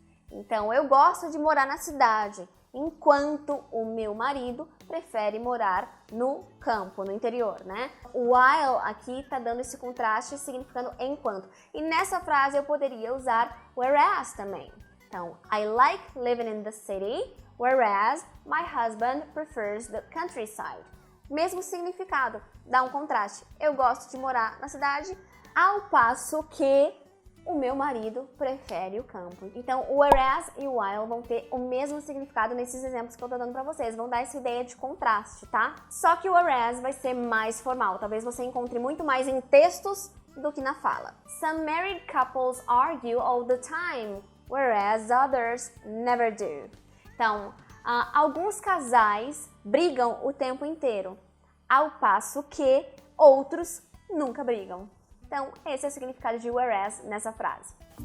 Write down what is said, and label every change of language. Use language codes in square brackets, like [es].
[pt] Então, eu gosto de morar na cidade, enquanto o meu marido prefere morar no campo, no interior, né? O while aqui tá dando esse contraste significando enquanto. E nessa frase eu poderia usar whereas também. [en] Então, I like living in the city, whereas my husband prefers the countryside. [pt] Mesmo significado, dá um contraste. Eu gosto de morar na cidade, ao passo que o meu marido prefere o campo. Então, o whereas e o while vão ter o mesmo significado nesses exemplos que eu tô dando pra vocês. Vão dar essa ideia de contraste, tá? Só que o whereas vai ser mais formal. Talvez você encontre muito mais em textos do que na fala. [en] Some married couples argue all the time, whereas others never do. [pt] Então, alguns casais brigam o tempo inteiro, ao passo que outros nunca brigam. Então, esse é o significado de whereas nessa frase.